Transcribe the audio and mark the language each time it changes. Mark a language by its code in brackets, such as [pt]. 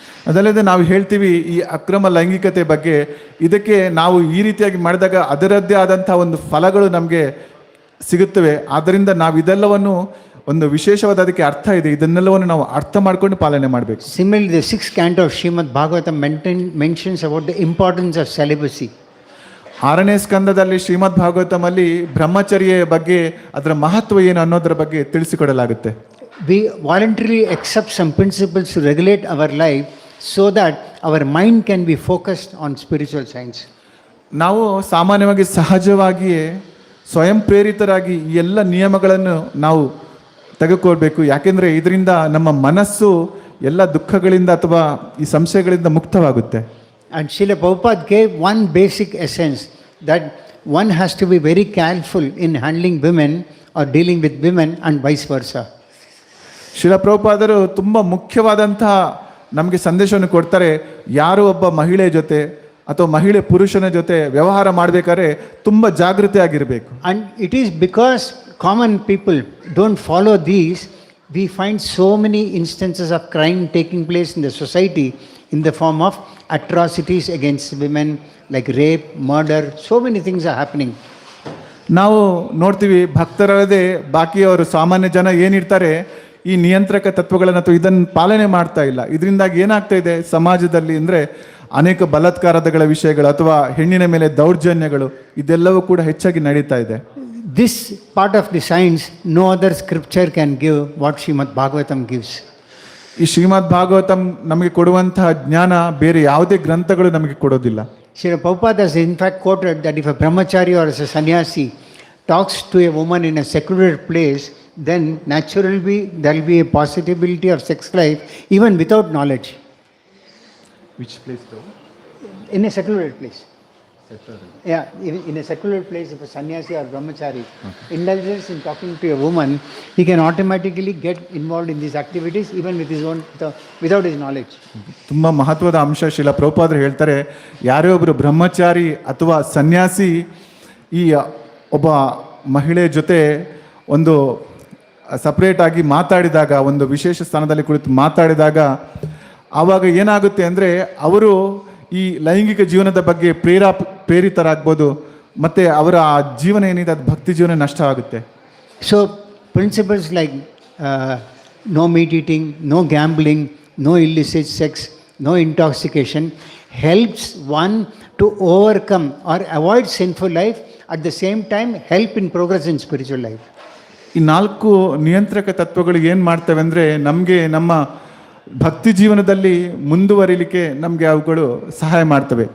[kn] ಅದಲ್ಲದೆ ನಾವು ಹೇಳ್ತೀವಿ ಈ ಅಕ್ರಮ ಲೈಂಗಿಕತೆ ಬಗ್ಗೆ, ಇದಕ್ಕೆ ನಾವು ಈ ರೀತಿಯಾಗಿ ಮಾಡಿದಾಗ ಅದರದ್ದೇ ಆದಂಥ ಒಂದು ಫಲಗಳು ನಮಗೆ ಸಿಗುತ್ತವೆ. ಆದ್ದರಿಂದ ನಾವು ಇದೆಲ್ಲವನ್ನು ಒಂದು ವಿಶೇಷವಾದ ಅದಕ್ಕೆ ಅರ್ಥ ಇದೆ, ಇದನ್ನೆಲ್ಲವನ್ನು ನಾವು ಅರ್ಥ ಮಾಡ್ಕೊಂಡು ಪಾಲನೆ ಮಾಡಬೇಕು. [en] Similarly, the 6th canto of Srimad Bhagavatam mentions about the importance of celibacy. [kn] 6ನೇ ಸ್ಕಂದದಲ್ಲಿ ಶ್ರೀಮದ್ ಭಾಗವತಮಲ್ಲಿ ಬ್ರಹ್ಮಚರ್ಯ ಬಗ್ಗೆ ಅದರ ಮಹತ್ವ ಏನು ಅನ್ನೋದರ ಬಗ್ಗೆ ತಿಳಿಸಿಕೊಡಲಾಗುತ್ತೆ. [en] We voluntarily accept some principles to regulate our life so that our mind can be focused on spiritual science. [kn] ನಾವು ಸಾಮಾನ್ಯವಾಗಿ ಸಹಜವಾಗಿಯೇ ಸ್ವಯಂ ಪ್ರೇರಿತರಾಗಿ ಈ ಎಲ್ಲ ನಿಯಮಗಳನ್ನು ನಾವು ತೆಗೆದುಕೊಳ್ಬೇಕು. ಯಾಕೆಂದರೆ ಇದರಿಂದ ನಮ್ಮ ಮನಸ್ಸು ಎಲ್ಲ ದುಃಖಗಳಿಂದ ಅಥವಾ ಈ ಸಂಶಯಗಳಿಂದ ಮುಕ್ತವಾಗುತ್ತೆ. [en] And Srila Prabhupada gave one basic essence, that one has to be very careful in handling women or dealing with women and vice versa. [kn] Srila ಪ್ರಭುಪಾದರು ತುಂಬ ಮುಖ್ಯವಾದಂತಹ ನಮಗೆ ಸಂದೇಶವನ್ನು ಕೊಡ್ತಾರೆ. ಯಾರು ಒಬ್ಬ ಮಹಿಳೆ ಜೊತೆ ಅಥವಾ ಮಹಿಳೆ ಪುರುಷನ ಜೊತೆ ವ್ಯವಹಾರ ಮಾಡಬೇಕಾದ್ರೆ ತುಂಬ ಜಾಗೃತಿಯಾಗಿರಬೇಕು. [en] And it is because common people don't follow these, we find so many instances of crime taking place in the society in the form of atrocities against women, like rape, murder, so many things are happening. [kn] ನಾವು ನೋಡ್ತೀವಿ ಭಕ್ತರಲ್ಲದೆ ಬಾಕಿಯವರು ಸಾಮಾನ್ಯ ಜನ ಏನಿರ್ತಾರೆ ಈ ನಿಯಂತ್ರಕ ತತ್ವಗಳನ್ನು ಅಥವಾ ಇದನ್ನು ಪಾಲನೆ ಮಾಡ್ತಾ ಇಲ್ಲ. ಇದರಿಂದಾಗಿ ಏನಾಗ್ತಾ ಇದೆ ಸಮಾಜದಲ್ಲಿ ಅಂದರೆ ಅನೇಕ ಬಲಾತ್ಕಾರಗಳ ವಿಷಯಗಳು ಅಥವಾ ಹೆಣ್ಣಿನ ಮೇಲೆ ದೌರ್ಜನ್ಯಗಳು ಇದೆಲ್ಲವೂ ಕೂಡ ಹೆಚ್ಚಾಗಿ ನಡೀತಾ ಇದೆ. [en] This part of the science, no other scripture can give what Srimad Bhagavatam gives. [kn] ಈ ಶ್ರೀಮದ್ ಭಾಗವತಂ ನಮಗೆ ಕೊಡುವಂತಹ ಜ್ಞಾನ ಬೇರೆ ಯಾವುದೇ ಗ್ರಂಥಗಳು ನಮಗೆ ಕೊಡೋದಿಲ್ಲ. [en] Srila Prabhupada has in fact quoted that if a brahmachari or a sannyasi talks to a woman in a secluded place, then naturally there will be a possibility of sex life even without knowledge. Which place though? In a secluded place. Yeah, in a secluded place, if a sannyasi or brahmachari indulges in talking to a woman, he can automatically get involved in these activities even with his own, without his knowledge. [kn] ತುಂಬ ಮಹತ್ವದ ಅಂಶ ಶ್ರೀಲ ಪ್ರಭುಪಾದರು ಹೇಳ್ತಾರೆ, ಯಾರೇ ಒಬ್ಬರು ಬ್ರಹ್ಮಚಾರಿ ಅಥವಾ ಸನ್ಯಾಸಿ ಈ ಒಬ್ಬ ಮಹಿಳೆ ಜೊತೆ ಒಂದು ಸಪ್ರೇಟ್ ಆಗಿ ಮಾತಾಡಿದಾಗ, ಒಂದು ವಿಶೇಷ ಸ್ಥಾನದಲ್ಲಿ ಕುಳಿತು ಮಾತಾಡಿದಾಗ ಆವಾಗ ಏನಾಗುತ್ತೆ ಅಂದರೆ ಅವರು ಈ ಲೈಂಗಿಕ ಜೀವನದ ಬಗ್ಗೆ ಪ್ರೇರಿತರಾಗ್ಬೋದು, ಮತ್ತು ಅವರ ಆ ಜೀವನ ಏನಿದೆ ಅದು ಭಕ್ತಿ ಜೀವನ ನಷ್ಟವಾಗುತ್ತೆ. [en] So principles like no meat eating, no gambling, no illicit sex, no intoxication helps one to overcome or avoid sinful life, at the same time help in progress in spiritual life. [kn] ಈ 4 ನಿಯಂತ್ರಕ ತತ್ವಗಳು ಏನು ಮಾಡ್ತವೆ ಅಂದರೆ ನಮಗೆ ನಮ್ಮ ಭಕ್ತಿ ಜೀವನದಲ್ಲಿ ಮುಂದುವರಿಲಿಕ್ಕೆ ನಮಗೆ ಅವುಗಳು ಸಹಾಯ ಮಾಡ್ತವೆ.